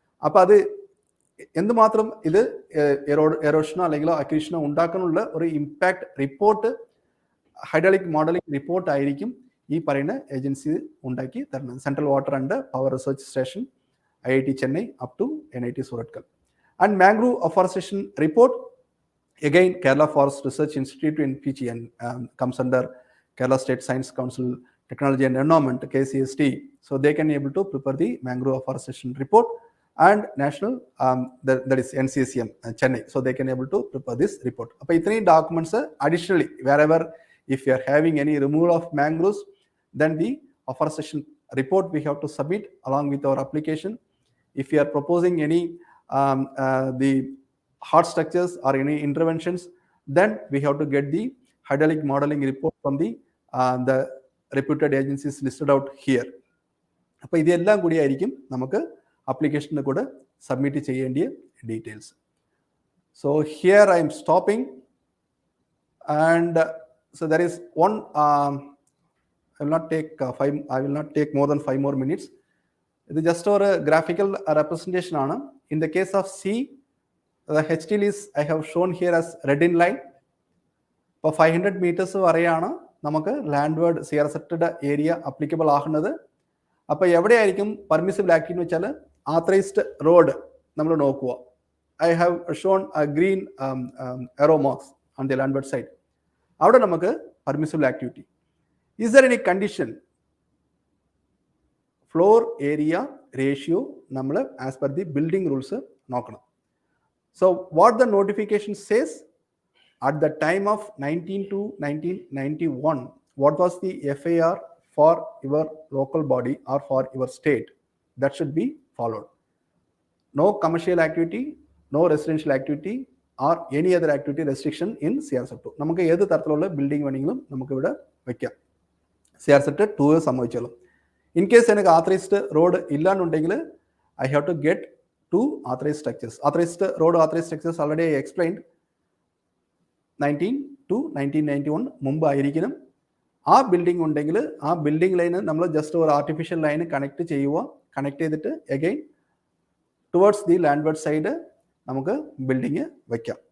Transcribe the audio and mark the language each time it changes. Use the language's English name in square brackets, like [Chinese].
[Malayalam] അപ്പോൾ അത് എന്തുമാത്രം ഇത് എറോഷനോ അല്ലെങ്കിൽ അക്രീഷനോ ഉണ്ടാക്കാനുള്ള ഒരു impact report, hydraulic modelling report ആയിരിക്കും ഈ പറയുന്ന ഏജൻസി ഉണ്ടാക്കി തരുന്നത്. [English] Central water and power research station, IIT Chennai up to NIT Surathkal. And mangrove afforestation report, again Kerala Forest Research Institute in PG and comes under Kerala State Science Council Technology and Environment, KCST. So they can able to prepare the mangrove afforestation report, and national that is NCSEM Chennai. So they can able to prepare this report. Appo ithree documents additionally, wherever if you are having any removal of mangroves, then the afforestation report we have to submit along with our application. If you are proposing any the hard structures or any interventions, then we have to get the hydraulic modeling report from the reputed agencies listed out here. [Malayalam] അപ്പോൾ ഇതെല്ലാം കൂടി ആയിരിക്കും നമുക്ക് അപ്ലിക്കേഷന് കൂടെ submit ചെയ്യേണ്ടിയ details. [English] So here I'm stopping, and so there is one I will not take more than 5 more minutes. It is just a graphical representation aanu. In the case of C, the HTL is I have shown here as red in line. For 500 meters [Malayalam] vareyana namakku landward CRZ area applicable ആകുന്നത്. അപ്പോൾ എവിടെയായിരിക്കും permissible activity എന്ന് വെച്ചാൽ ആത്തറൈസ്ഡ് road നമ്മൾ നോക്കുക. [English] I have shown a green arrow marks on the landward side. [Malayalam] അവിടെ നമുക്ക് permissible activity. [English] Is there any condition? [Malayalam] Floor area ratio നമ്മൾ as per the building rules നോക്കണം. [English] So what the notification says at the time of 1991, what was the FAR for your local body or for your state? That should be followed. No commercial activity, no residential activity or any other activity restriction in CRZ2. [Malayalam] നമുക്ക് ഏത് തരത്തിലുള്ള building വേണമെങ്കിലും നമുക്ക് ഇവിടെ വെക്കാം. CRZ 2 സംഭവിച്ചോളും. [English] in case [Malayalam] എനിക്ക് ആത്രൈസ്ഡ് road ഇല്ലാന്നുണ്ടെങ്കിൽ [English] I have to get 2 authorized structures. Authorized road, authorized structures already I explained. [Malayalam] 19 to 1991 മുമ്പ് ആയിരിക്കണം. ആ ബിൽഡിംഗ് ഉണ്ടെങ്കിൽ ആ ബിൽഡിംഗ് ലൈന് നമ്മൾ ജസ്റ്റ് ഒരു ആർട്ടിഫിഷ്യൽ ലൈന് കണക്ട് ചെയ്യുക. കണക്ട് ചെയ്തിട്ട് അഗൈൻ ടുവേർഡ്സ് ദി ലാൻഡ്വേർഡ് സൈഡ് നമുക്ക് ബിൽഡിംഗ് വയ്ക്കാം.